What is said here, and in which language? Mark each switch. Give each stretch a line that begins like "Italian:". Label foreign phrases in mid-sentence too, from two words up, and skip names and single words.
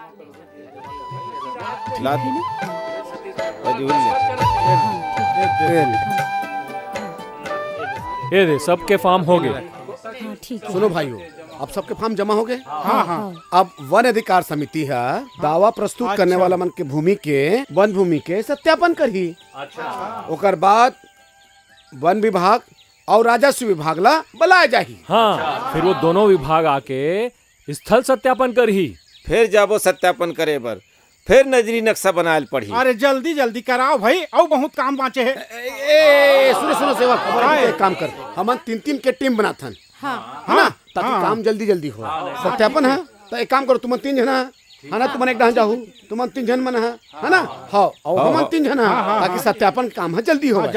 Chhattisgarhi: ला अजी उल दे ले। ये दे, सबके फॉर्म हो गए। हाँ ठीक है। सुनो भाइयों, अब सबके फॉर्म जमा हो गए। हाँ हाँ अब वन अधिकार समिति है दावा प्रस्तुत करने वाला मन के भूमि के वन भूमि के सत्यापन करही। ओकर बाद वन विभाग और राजस्व विभाग ला बुलाया जाही। हाँ, फिर वो दोनों विभाग आके स्थल सत्यापन करही। फिर जाबो सत्यापन करे बर, फिर नजरी नक्शा बनायल पड़ी। अरे जल्दी जल्दी कराओ भाई, और बहुत काम बाँचे है। ए सुनो सुनो सेवा खबर एक काम कर, हम 3-3 के टीम बनाथन है ना, ताकि काम जल्दी जल्दी हो। सत्यापन है तो एक काम करो, तुम 3 जना है ना, तुम एक डांस जाहू, तुम 3 जन मन है ना, हाँ और हम 3 जन ताकि सत्यापन काम है जल्दी हो।